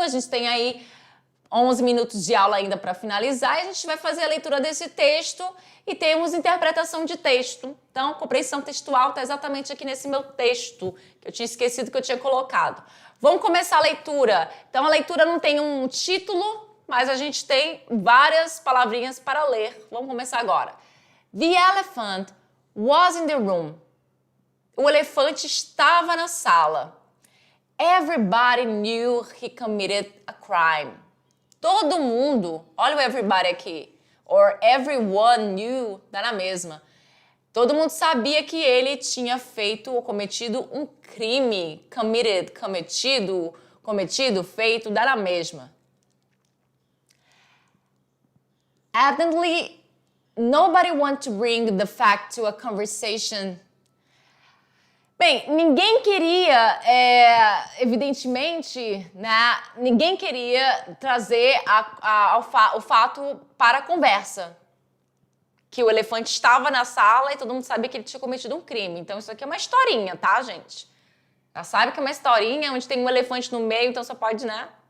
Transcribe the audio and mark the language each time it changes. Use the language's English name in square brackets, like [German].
[Portuguese] A gente tem aí 11 minutos de aula ainda para finalizar. E a gente vai fazer a leitura desse texto e temos interpretação de texto. Então, compreensão textual está exatamente aqui nesse meu texto, que eu tinha esquecido que eu tinha colocado. Vamos começar a leitura. Então, a leitura não tem um título, mas a gente tem várias palavrinhas para ler. Vamos começar agora. [English] The elephant was in the room. [Portuguese] O elefante estava na sala. [English] Everybody knew he committed a crime. [Portuguese] Todo mundo, olha o everybody aqui, [English] or everyone knew, [Portuguese] dá na mesma. Todo mundo sabia que ele tinha feito ou cometido um crime. Committed, cometido, feito, dá na mesma. [English] Evidently, nobody wanted to bring the fact to a conversation. [Portuguese] Bem, ninguém queria, evidentemente, né? Ninguém queria trazer o fato para a conversa. Que o elefante estava na sala e todo mundo sabia que ele tinha cometido um crime. Então, isso aqui é uma historinha, tá, gente? Já sabe que é uma historinha onde tem um elefante no meio, então só pode, né?